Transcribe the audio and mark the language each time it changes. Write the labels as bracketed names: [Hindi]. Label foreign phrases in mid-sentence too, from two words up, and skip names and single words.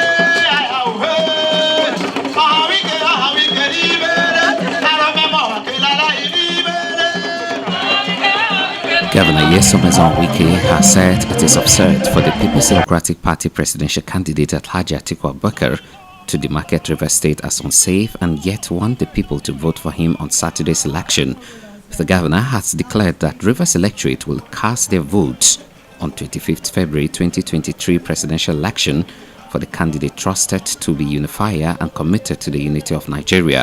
[English] Governor Wike has said it is absurd for the People's Democratic Party presidential candidate Alhaji Atiku Abubakar to demarket Rivers State as unsafe and yet want the people to vote for him on Saturday's election. The governor has declared that Rivers electorate will cast their votes on 25th February 2023 presidential election for the candidate trusted to be unifier and committed to the unity of Nigeria.